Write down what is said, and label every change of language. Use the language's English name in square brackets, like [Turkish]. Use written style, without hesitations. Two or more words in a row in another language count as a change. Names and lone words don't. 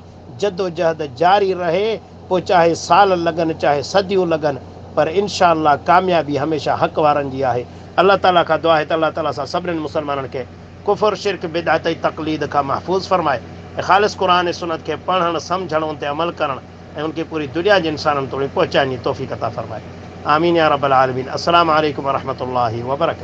[Sindhi] जदोजहद जारी रहे, पोइ चाहे साल लॻनि चाहे सदियूं लॻनि, पर [Arabic] إن شاء الله [Sindhi] कामयाबी हमेशह हक़ वारनि जी आहे। अल्लाह ताला खां दुआ आहे त अल्लाह ताला सां सभिनीनि मुसलमाननि खे कुफ़र शिरक बिदअत ऐं तक़लीद खां महफ़ूज़ फरमाए, ऐं ख़ालिस क़ुर ऐं सुन्नत खे पढ़णु सम्झणु उन ते अमल करणु ऐं उनखे पूरी दुनिया जे इंसाननि ताईं पहुचाइण जी तौफ़ीक़ अता फरमाए। [Arabic] آمين يا رب العالمين. السلام عليكم ورحمة الله وبركاته.